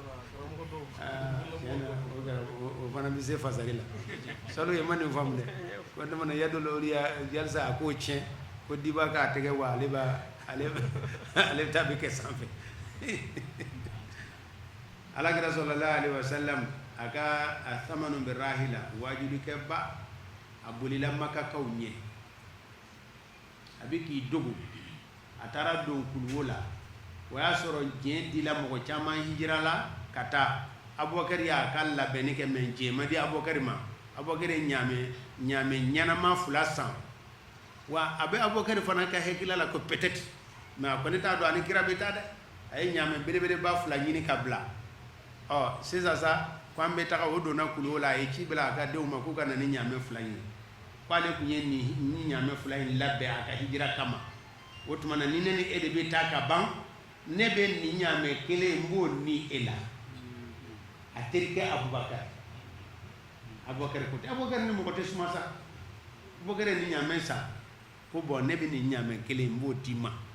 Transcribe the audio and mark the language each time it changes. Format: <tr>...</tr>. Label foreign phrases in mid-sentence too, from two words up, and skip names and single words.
<bm>o fana bɛ se fasari la salo ye ma nin faamu dɛ ko ne mana yadulu ya yalisa a k'o tiɲɛ ko diba k'a tɛgɛ wa ale bɛ taa bɛ kɛ sanfɛ alakira</bm> <ar>صلى الله عليه وسلم</ar> <bm>a ka a thamanu bi rahila wajulikɛ ba a bolila makakaw ɲɛ a bɛ k'i dogo a taara don kuluwo la o y'a sɔrɔ diɲɛ dila mɔgɔ caman hijira la ka taa Abubakari y'a ka labɛnni kɛ mɛ diɲɛ ma di Abubakari ma Abubakari ɲaamɛ ɲanama 2 san wa a bɛ Abubakari fana ka hakilila la ko</bm> <fr>peut-être mais</fr> <bm>a kɔni t'a dɔn a ni kira bɛ taa dɛ a ye ɲaamɛ belebeleba 2 ɲini ka bila sisan sa ko an bɛ taga o donna kuluwo la a ye ci bila a ka denw ma k'u ka na ni ɲaamɛ 2 ɲini k'ale tun ye nin ɲaamɛ 2 in labɛn a ka hijira kama o tuma na ni ne ni e de bɛ taa ka ban ne bɛ nin ɲaamɛ kelen n b'o ni e la a terikɛ Abubakari ko tɛ Abubakari ni mɔgɔ tɛ suma sa Abubakari ni ɲaamɛ sa ko bon ne bɛ nin ɲaamɛ kelen n b'o d'i ma</bm>